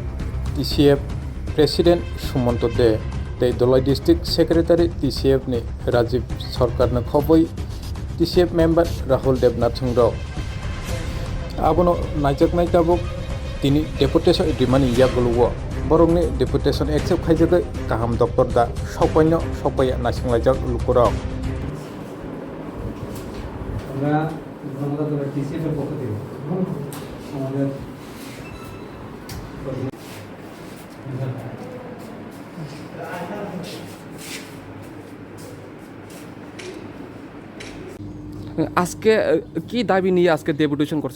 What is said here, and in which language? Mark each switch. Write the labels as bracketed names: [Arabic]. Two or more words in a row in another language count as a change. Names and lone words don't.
[Kok Borok] TCF, President Sumonto De, [English] Dolai District Secretary, [Kok Borok] TCF Ni, Rajiv Sarkarna Khoboi, TCF member Rahul Devnath Singh abono najak nai tabuk tini deputation dimani yagluwo borongni deputation accept khaijagai kaham doctor da sopanyo sopaya nasinglajak lukurok [Bangla] আমরা আমাদের TCF এর পক্ষ থেকে আমাদের আজকে কি দাবি নিয়ে আজকে ডেপুটেশন করছেন?